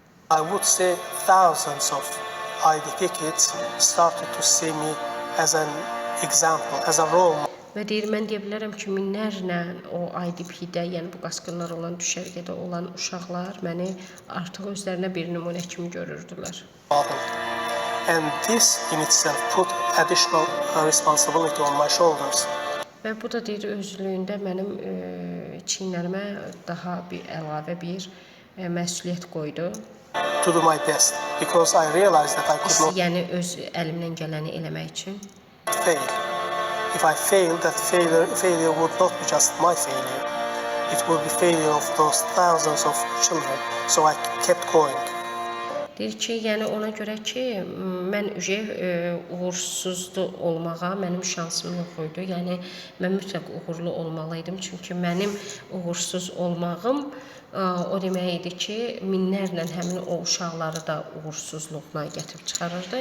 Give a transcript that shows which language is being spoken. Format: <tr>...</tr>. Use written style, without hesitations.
<en>I would say thousands of IDP kids started to see me as an example, as a role model.</en> <az>Və deyir, mən deyə bilərəm ki, minlərlə o IDP-də, yəni bu qaçqınlar olan düşərgədə olan uşaqlar məni artıq özlərinə bir nümunə kimi görürdülər.</az> <en>And this in itself put additional responsibility on my shoulders.</en> <az>Və bu da deyir, özlüyündə mənim çiyinlərimə daha bir əlavə bir məsuliyyət qoydu.</az> <en>To do my best because I realized that I could not</en> <az>Yəni öz əlimdən gələni eləmək üçün.</az> <en>fail. If I failed, that failure would not be just my failure. It would be failure of those thousands of children. So I kept going.</en> <az>Deyir ki, yəni ona görə ki, mən uğursuzlu olmağa mənim şansım yox idi. Yəni mən mütləq uğurlu olmalıydım. Çünki mənim uğursuz olmağım o demək idi ki, minlərlə həmin o uşaqları da uğursuzluğuna gətirib çıxarırdı.</az>